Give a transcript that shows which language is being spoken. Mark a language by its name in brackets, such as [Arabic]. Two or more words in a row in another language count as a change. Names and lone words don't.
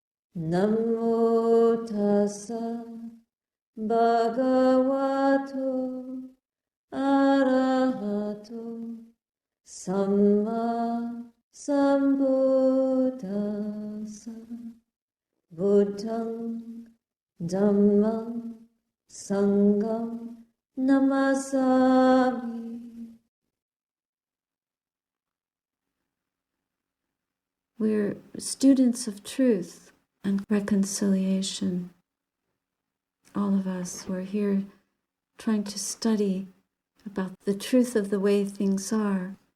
[Pali] Namo tassa bhagavato arahato samma sambuddhassa buddhang dhammang sangham namasami. [English] We're students of truth and reconciliation. All of us, we're here trying to study about the truth of the way things are.